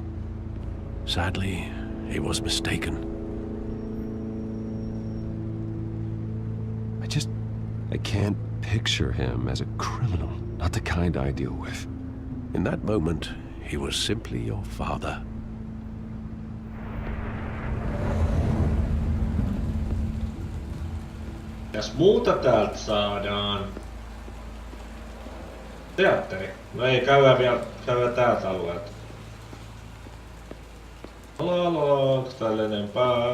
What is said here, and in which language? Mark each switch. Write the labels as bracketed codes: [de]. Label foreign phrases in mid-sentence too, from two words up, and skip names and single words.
[en] Sadly, he was mistaken. I can't picture him as a criminal. Not the kind I deal with. In that moment, he was simply your father. [fi] Mitäs muuta täältä saadaan? Teatteri. No ei, käydään täältä alueelta. Onks täällä enempää?